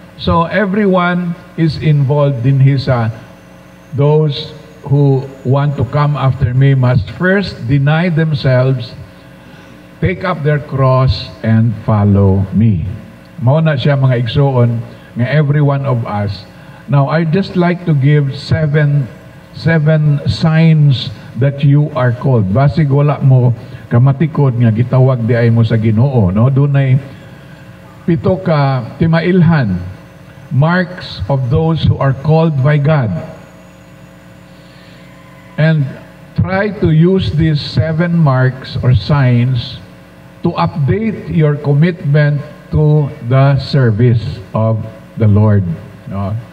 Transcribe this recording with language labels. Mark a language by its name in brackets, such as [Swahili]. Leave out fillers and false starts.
[English] So everyone is involved in his, those who want to come after me must first deny themselves, take up their cross, and follow me. [Cebuano] Mao na siya mga igsoon, nga [English] every one of us. Now, I'd just like to give seven signs that you are called. [Cebuano] Basig wala mo kamatikod nga gitawag di ay mo sa Ginoo, no? Dunay 7 ka timailhan, [English] marks of those who are called by God. And try to use these 7 marks or signs to update your commitment to the service of the Lord. No?